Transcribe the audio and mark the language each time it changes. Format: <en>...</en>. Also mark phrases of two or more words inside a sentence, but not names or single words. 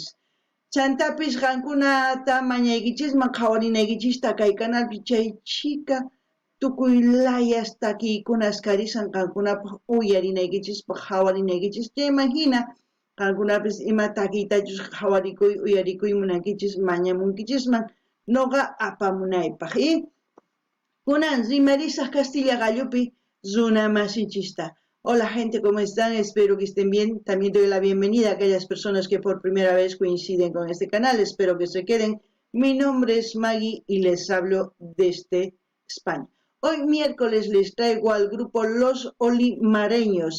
<qu>Chantapis qankunata mañaykichisman qhawarinaykichista kay canalpi chay chika tukuy layas takiykunas karisan qankunapaq uyarinaykichispaq qhawarinaykichis chayman hina qankunapis ima takiytachus qhawarikuy uyarikuy munankichis mañamunkichisman noqa apamunaypaq. Kunan rimarisaq Castilla Gallupi runa masinchista.</qu> <es>Hola gente, ¿cómo están? Espero que estén bien. También doy la bienvenida a aquellas personas que por primera vez coinciden con este canal. Espero que se queden. Mi nombre es Maggie y les hablo desde España. Hoy miércoles les traigo al grupo Los Olimareños.</es>